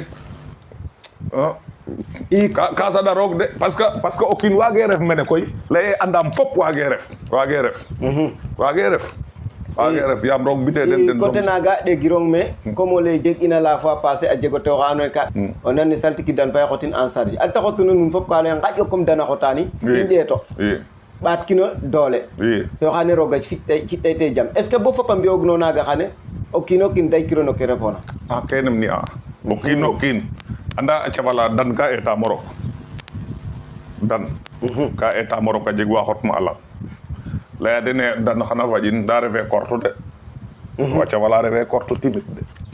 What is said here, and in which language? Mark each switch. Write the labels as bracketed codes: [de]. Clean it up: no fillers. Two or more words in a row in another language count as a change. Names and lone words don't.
[srr] yee ka saɗa roog de parce que o kiin waage ref mene koy leye andam fop waage ref yaam roog bite den côté naga ɗegirong me comme o lay jeg ina [fr] la fois passé [srr] a jego tewoxa andoona yee ka o nan ne saltikidan fay xotin [fr] en charge [srr] alta xotuna nuun fop ka leye ngaƴo comme dana xotani i ndeeto ɓaat kino doole to xane roga ci'tay te jam [fr] est ce que [srr] bo fop a mbi'oogno naaga xane o kiin o kiin daykiro no ke refoona a kenem ni a o kiin o kiin anda a cafala dan ka eta morok dan ka eta morok a jeg wa xotma a lang laya dene dan xana faƴin nda refe kortu de wa cafala refe kortu timit de